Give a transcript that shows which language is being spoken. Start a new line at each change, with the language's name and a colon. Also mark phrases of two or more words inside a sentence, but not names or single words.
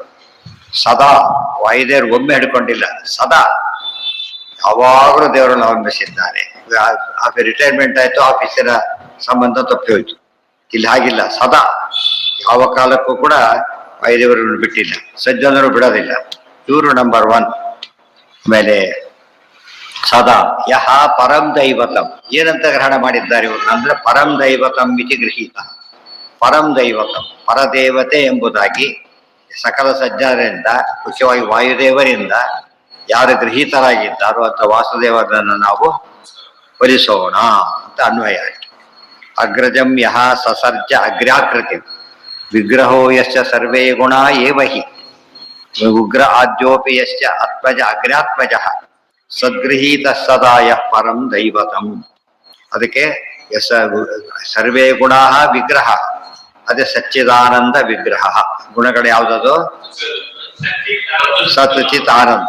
Kannada: ಸದಾ ವಾಯುದೇವರು ಒಮ್ಮೆ ಹಿಡ್ಕೊಂಡಿಲ್ಲ, ಸದಾ ಯಾವಾಗಲೂ ದೇವರನ್ನು ಅವಲಂಬಿಸಿದ್ದಾರೆ. ರಿಟೈರ್ಮೆಂಟ್ ಆಯ್ತು, ಆಫೀಸಿನ ಸಂಬಂಧ ತಪ್ಪಿ ಹೋಯ್ತು. ಇಲ್ಲಿ ಹಾಗಿಲ್ಲ, ಸದಾ ಯಾವ ಕಾಲಕ್ಕೂ ಕೂಡ ವಾಯುದೇವರನ್ನು ಬಿಟ್ಟಿಲ್ಲ, ಸಜ್ಜನರು ಬಿಡೋದಿಲ್ಲ. ಇವರು ನಂಬರ್ 1. ಆಮೇಲೆ
Sanskrit: ಸದಾ ಯಹ ಪರಂ ದೈವತಂ.
Kannada: ಏನಂತ ಗ್ರಹಣ ಮಾಡಿದ್ದಾರೆ ಇವರು ಅಂದ್ರೆ
Sanskrit: ಪರಂ ದೈವತಂ ಇತಿ ಗೃಹೀತ. ಪರಂ ದೈವತಂ
Kannada: ಪರದೇವತೆ ಎಂಬುದಾಗಿ ಸಕಲ ಸಜ್ಜನರಿಂದ, ಮುಖ್ಯವಾಗಿ ವಾಯುದೇವರಿಂದ ಯಾರು ಗೃಹೀತರಾಗಿದ್ದಾರೋ ಅಂತ ವಾಸುದೇವರನ್ನು ನಾವು ಒಲಿಸೋಣ ಅಂತ ಅನ್ವಯ ಆಯಿತು.
Sanskrit: ಅಗ್ರಜಂ ಯಹ ಸಸರ್ಜ ಅಗ್ರ್ಯಾಕೃತಿ ವಿಗ್ರಹೋ ಯಶ್ಚ ಸರ್ವೇ ಗುಣ ಏವ ಹಿ ಉಗ್ರ ಆದ್ಯೋಪಿ ಯಶ್ಚ ಆತ್ಮಜ ಅಗ್ರ್ಯಾತ್ಮಜ ಸದ್ಗೃಹೀತ ಸದಾಯ ಪರಂ ದೈವತಂ.
Kannada: ಅದಕ್ಕೆ
Sanskrit: ಸರ್ವೇ ಗುಣ ವಿಗ್ರಹ,
Kannada: ಅದೇ ಸಚ್ಚಿದಾನಂದ ವಿಗ್ರಹ. ಗುಣಗಳು ಯಾವುದದು? ಸಚಿತ್ ಆನಂದ.